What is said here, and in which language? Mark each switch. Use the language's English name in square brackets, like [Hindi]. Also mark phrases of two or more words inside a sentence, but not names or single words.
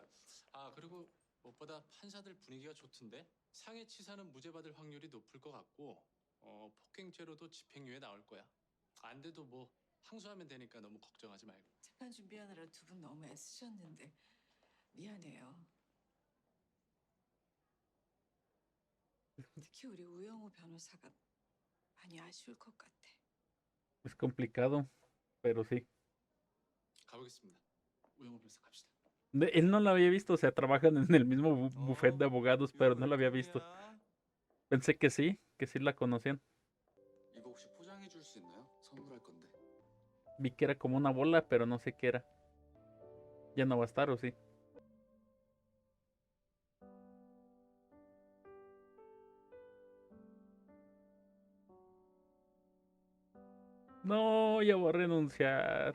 [Korean] 아, 그리고 무엇보다 판사들 분위기가 좋던데 상해치사는 무죄 받을 확률이 높을 것 같고 폭행죄로도 집행유예 나올 거야. 안 돼도 뭐 항소하면 되니까 너무 걱정하지 말고. 재판 준비하느라 두 분 너무 애쓰셨는데 미안해요. 특히 우리 우영우 변호사가 많이 아쉬울 것 같아. [Spanish] Es complicado, pero sí. [Korean] 가보겠습니다. 우영우 변호사 갑시다. [Spanish] Él no lo había visto, o sea, trabajan en el mismo buffet de abogados, pero no lo había visto. Pensé que sí la conocían. [Korean] 이거 혹시 포장해 줄 수 있나요? 선물할 건데. [Spanish] Vi que era como una bola, pero no sé qué era. Ya no va a estar, ¿o sí? No, ya voy a renunciar.